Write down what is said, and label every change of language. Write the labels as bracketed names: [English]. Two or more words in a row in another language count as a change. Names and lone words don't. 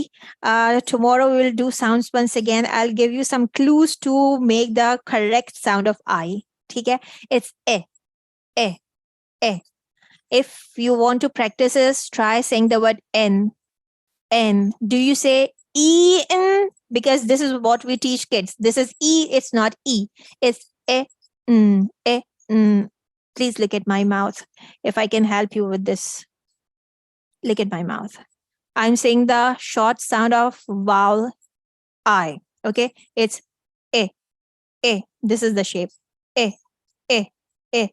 [English] Tomorrow we will do sounds once again. I'll give you some clues to make the correct sound of I. Okay? It's e, e, e. If you want to practice this, try saying the word n. N. Do you say e n? Because this is what we teach kids. This is e. It's not e. It's e, n, e, n. Please look at my mouth. If I can help you with this, look at my mouth. I'm saying the short sound of vowel I. Okay, it's e, e. This is the shape. E, e, e.